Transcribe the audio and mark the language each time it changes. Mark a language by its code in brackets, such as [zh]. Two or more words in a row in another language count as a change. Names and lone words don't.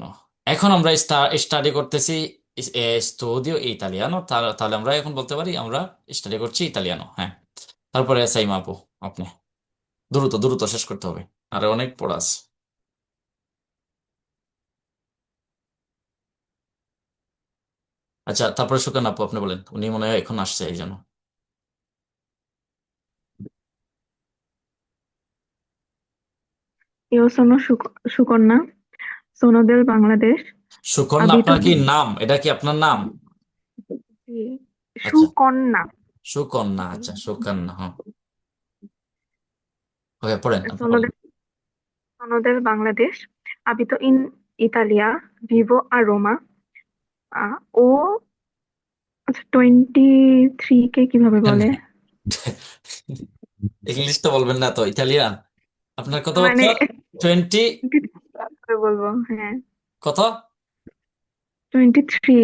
[bn] এখন আমরা স্টাডি করতেছি [it] studio italiano, [bn] তাহলে আমরা এখন বলতে পারি আমরা স্টাডি করছি ইতালিয়ানো, হ্যাঁ। তারপরে সাইমা আপু, আপনি দ্রুত দ্রুত শেষ করতে হবে, আর অনেক পড়া আছে। আচ্ছা, তারপরে সুকান আপু আপনি বলেন, উনি মনে হয় এখন আসছে এই জন্য। [it] Io sono Sukonna, sono del Bangladesh, [bn] সুকন্যা [it] abito [bn] আপনার কি নাম? এটা কি আপনার নাম? আচ্ছা, Sukonna, সুকন্যা, আচ্ছা সুকন্যা, হ্যাঁ। ওকে, পড়েন, আপনি [it] sono [bn] বলেন। [it] del, sono del Bangladesh, abito in Italia, vivo a Roma, [bn] ও আচ্ছা 23 কে কিভাবে বলে? ইংলিশ তো বলবেন না তো, ইতালিয়ান। আপনার কত মানে বছর? 20, কিভাবে বলবো, হ্যাঁ কত? 23।